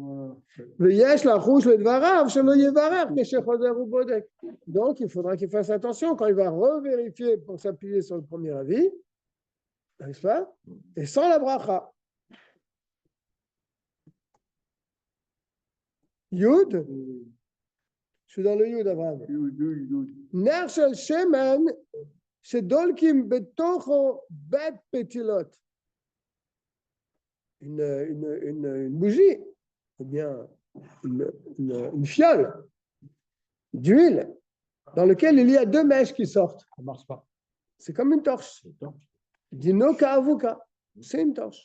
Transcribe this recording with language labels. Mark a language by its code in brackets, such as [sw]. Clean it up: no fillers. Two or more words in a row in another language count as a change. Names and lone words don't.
[fr] Donc, il faudra qu'il fasse attention quand il va revérifier pour s'appuyer sur le premier avis, n'est-ce pas? Et sans la bracha. Yud, je suis dans le Yud, Abraham. [he] נר של שמן, שדולקים בתוכו ב' פתילות. [fr] Une bougie, ou bien une fiole d'huile dans laquelle il y a deux mèches qui sortent. ça marche pas. C'est comme une torche. [he] דינו כאבוקה. [fr] C'est une torche.